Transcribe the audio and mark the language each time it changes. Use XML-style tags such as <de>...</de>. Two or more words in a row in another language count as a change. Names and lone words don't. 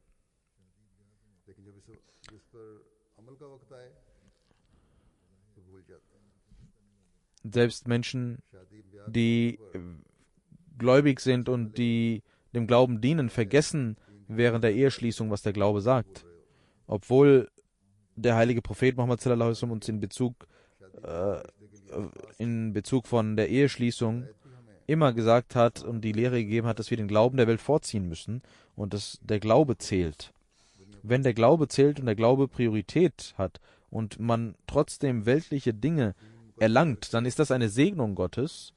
<de>Selbst Menschen, die gläubig sind und die dem Glauben dienen, vergessen während der Eheschließung, was der Glaube sagt. Obwohl der heilige Prophet Muhammad</de> <ar>صلى الله عليه وسلم</ar> <de>uns in Bezug von der Eheschließung immer gesagt hat und die Lehre gegeben hat, dass wir den Glauben der Welt vorziehen müssen und dass der Glaube zählt. Wenn der Glaube zählt und der Glaube Priorität hat und man trotzdem weltliche Dinge erlangt, dann ist das eine Segnung Gottes.</de>